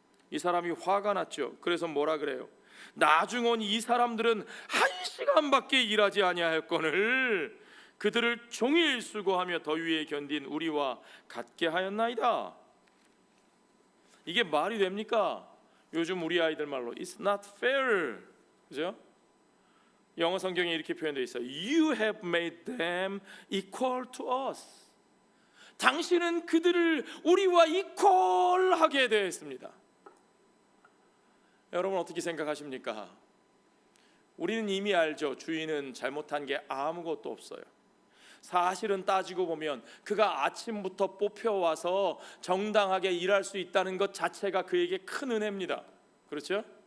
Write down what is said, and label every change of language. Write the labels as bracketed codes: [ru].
[ko] 이 사람이 화가 났죠. 그래서 뭐라 그래요? 나중 이 사람들은 1시간밖에 일하지 아니하였거늘 그들을 종일 수고하며 더위에 견딘 우리와 같게 하였나이다. 이게 말이 됩니까? 요즘 우리 아이들 말로 [en] It's not fair, [ko] 그죠? 영어 성경에 이렇게 표현되어 있어요. [en] You have made them equal to us. [ko] 당신은 그들을 우리와 이퀄하게 되었습니다. 여러분 어떻게 생각하십니까? 우리는 이미 알죠. 주인은 잘못한 게 아무것도 없어요. 사실은 따지고 보면 그가 아침부터 뽑혀와서 정당하게 일할 수 있다는 것 자체가 그에게 큰 은혜입니다. 그렇죠?